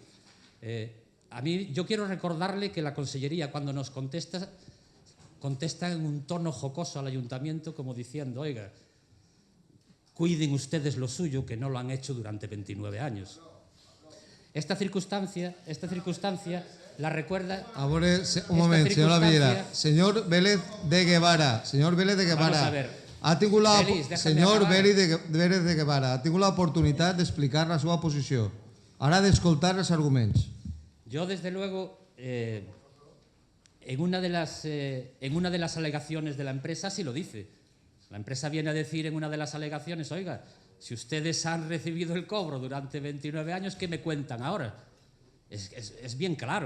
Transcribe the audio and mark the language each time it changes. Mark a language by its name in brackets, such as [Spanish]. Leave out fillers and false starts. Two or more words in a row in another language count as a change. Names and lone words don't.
[Spanish] Yo quiero recordarle que la Consellería, cuando nos contesta en un tono jocoso al Ayuntamiento, como diciendo, oiga, cuiden ustedes lo suyo, que no lo han hecho durante 29 años. Esta circunstancia la recuerda... [Catalan] A veure, un moment, senyora Villera. Senyor Vélez de Guevara. Senyor Vélez de Guevara. [Spanish] Vamos a ver. [Catalan] Ha tingut la... Félix, Senyor acabar. Vélez de Guevara ha tingut l'oportunitat d'explicar la seva posició. Ara d'escoltar els arguments. [Spanish] Yo, desde luego, en una de las alegaciones de la empresa sí lo dice. La empresa viene a decir en una de las alegaciones, oiga, si ustedes han recibido el cobro durante 29 años, ¿qué me cuentan ahora? Es bien claro.